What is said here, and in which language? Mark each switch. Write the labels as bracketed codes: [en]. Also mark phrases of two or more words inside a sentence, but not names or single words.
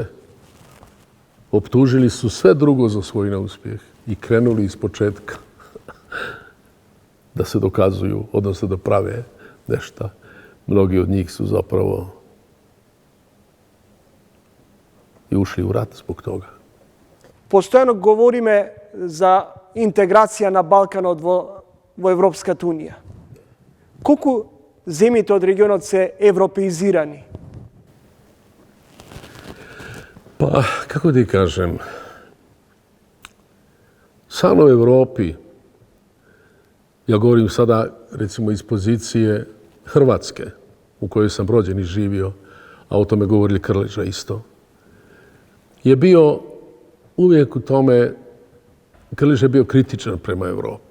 [hr] Optužili su sve drugo za svoj neuspjeh i krenuli iz početka da se dokazuju, odnosno da prave nešto. Mnogi od njih su zapravo i ušli u rat zbog toga. [mk] Постојано говориме за интеграција на Балканот во Европската Унија. Колку земјите од регионот се европеизирани? [hr] Pa, kako ti kažem, samo u Evropi, ja govorim sada recimo iz pozicije Hrvatske, u kojoj sam rođen i živio, a o tome govorili Krleža isto, je bio uvijek u tome, Krleža je bio kritičan prema Evropi.